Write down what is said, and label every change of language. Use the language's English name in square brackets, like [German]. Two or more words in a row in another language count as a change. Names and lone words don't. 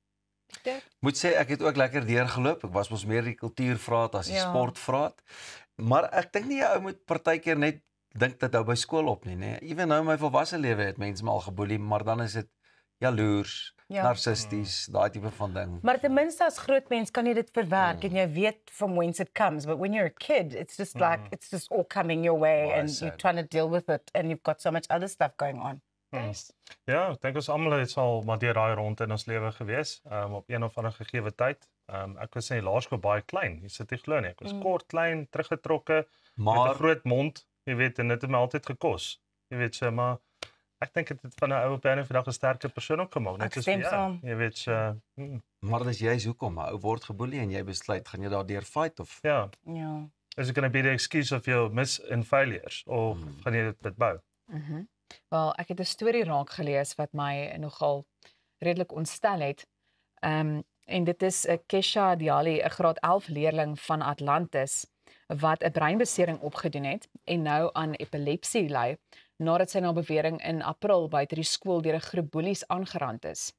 [Afrikaans] Moet sê ek het ook lekker deurgeloop. Ek was mos meer die kultuurvraat as die sportvraat. Maar ek dink nie jy moet partykeer net dink dit hou by skool op nie, nê. Ewen nou in my volwasse lewe het mense my al geboelie, maar dan is dit jaloers, narcisties, daai tipe van ding. Maar ten minste as groot mens kan jy dit verwerk en jy weet [English] from whence it comes. But when you're a kid, it's just like it's just all coming your way and you're trying to deal with it and you've got so much other stuff going on. [Afrikaans] Ja, ek dink ons almal het al maar deur daai rond in ons lewe gewees, op een of ander gegee tyd. Ek was in die laerskool baie klein. Jy sit nie glo nie. Ek was kort, klein, teruggetrokke, met 'n groot mond, jy weet, en dit het my altyd gekos. Jy weet so, maar ek dink dit het van 'n ou op 'n vandag 'n sterker persoon ook gemaak, net soos jy weet so. Maar dis juist hoekom 'n ou word geboelie en jy besluit gaan jy daardeur fight of Ja. [English] Is it going to be the excuse of your miss and failures of [Afrikaans] gaan jy dit bou? Wel, ek het 'n storie raak gelees wat my nogal redelik ontstel het. En dit is Kesha Diali, 'n graad 11 leerling van Atlantis wat 'n breinbesering opgedoen het en nou aan epilepsie ly nadat sy na bewering in April buite die skool deur 'n groep boelies aangerand is.